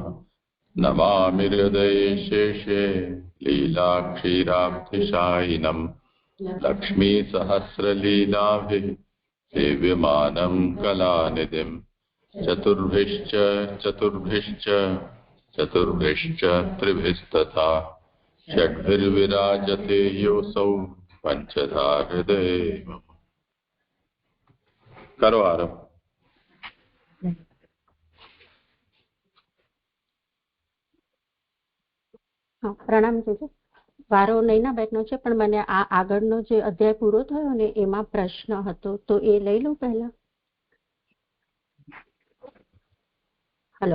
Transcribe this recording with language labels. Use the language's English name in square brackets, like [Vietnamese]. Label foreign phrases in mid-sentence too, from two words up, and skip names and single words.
[Sanskrit] नमामि हृदये शेषे लीलाक्षीराब्धिशायिनं लक्ष्मीसहस्रलीलाभिः सेव्यमानं कलानिधिं। चतुर्भिश्च चतुर्भिश्च चतुर्भिश्च त्रिभिस्तथा षड्भिर्विराजते योऽसौ पंचधा हृदये मम। [Gujarati] કરો આરંભ। પ્રણામ જોજો. વારો નહીના બેટનો છે, પણ મને આ આગળનો જે અધ્યાય પૂરો થયો ને એમાં પ્રશ્ન હતો, તો એ લઈ લઉં પહેલા. હેલો,